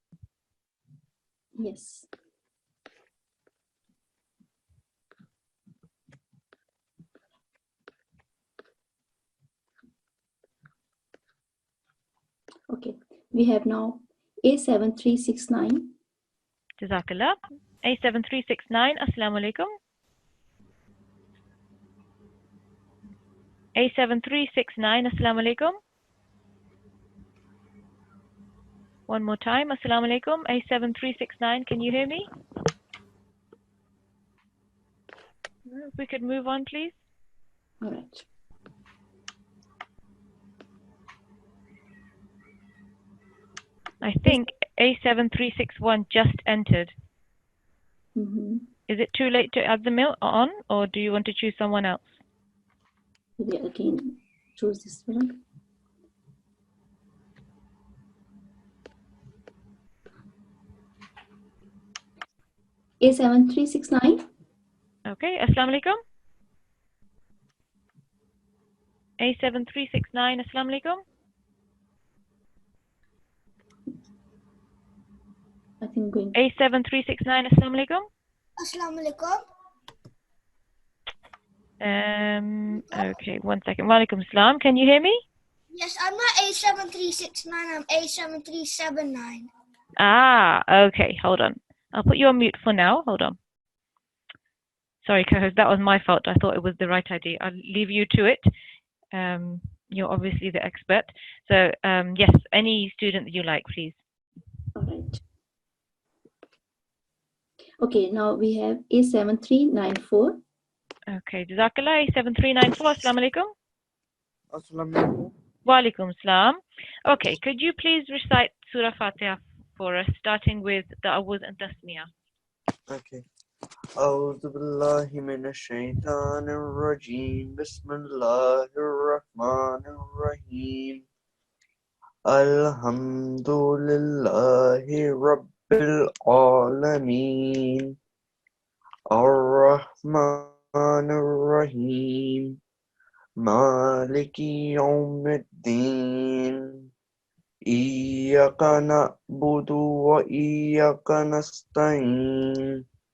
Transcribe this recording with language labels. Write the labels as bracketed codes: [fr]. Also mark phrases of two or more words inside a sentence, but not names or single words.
[en] Yes. Okay, we have now A7369. Jazakallah. A7369, [ar] السلام عليكم. A7369, السلام عليكم. [en] One more time, [ar] السلام عليكم. [en] A7369, can you hear me? If we could move on, please. All right. I think A7361 just entered. Is it too late to add them on, or do you want to choose someone else? We again choose this one. A7369. [ar] Okay, السلام عليكم. A7369, السلام عليكم. [en] I think going. A7369, [ar] السلام عليكم. السلام عليكم. [en] Okay, one second. [ar] وعليكم السلام. [en] Can you hear me? Yes, I'm not A7369, I'm A7379. Ah, okay, hold on. I'll put you on mute for now. Hold on. Sorry, co-host, that was my fault. I thought it was the right idea. I'll leave you to it. You're obviously the expert. So, yes, any student that you like, please. All right. Okay, now we have A7394. Okay, Jazakallah, A7394. [ar] السلام عليكم. السلام عليكم. وعليكم السلام. [en] Okay, could you please recite Surah Fatiha for us, starting with the Awuz and Tasmiyah? Okay. [ar] أعوذ بالله من الشيطان الرجيم بسم الله الرحمن الرحيم الحمد لله رب العالمين الرحمن الرحيم مالك يوم الدين إياك نعبد وإياك نستعين